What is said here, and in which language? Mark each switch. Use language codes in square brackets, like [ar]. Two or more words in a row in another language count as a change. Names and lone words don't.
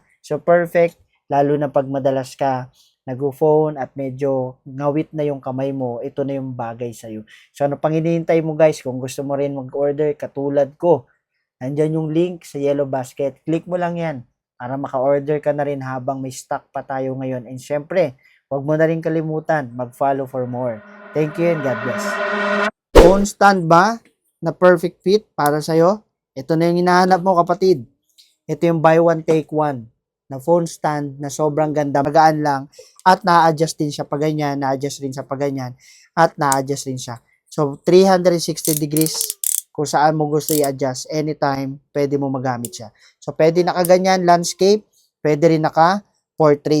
[en] So perfect, [tl] lalo na pag madalas ka nag-phone at medyo ngawit na yung kamay mo, ito na yung bagay sa'yo. So ano pang hinihintay mo guys, kung gusto mo rin mag-order katulad ko, nandyan yung link sa Yellow Basket. Click mo lang yan para maka-order ka na rin habang may stock pa tayo ngayon. And syempre, huwag mo na rin kalimutan, mag-follow for more. [en] Thank you and God bless. Phone stand [tl] ba na [en] perfect fit [tl] para sa'yo? Ito na yung hinahanap mo kapatid. Ito yung [en] buy one take one [tl] na [en] phone stand [tl] na sobrang ganda, magaan lang at na-adjust din siya pa ganyan, na-adjust rin siya pa ganyan at na-adjust rin siya. So 360 degrees kung saan mo gusto i-adjust anytime, pwede mo magamit siya. So pwede nakaganyan landscape, pwede rin naka portrait.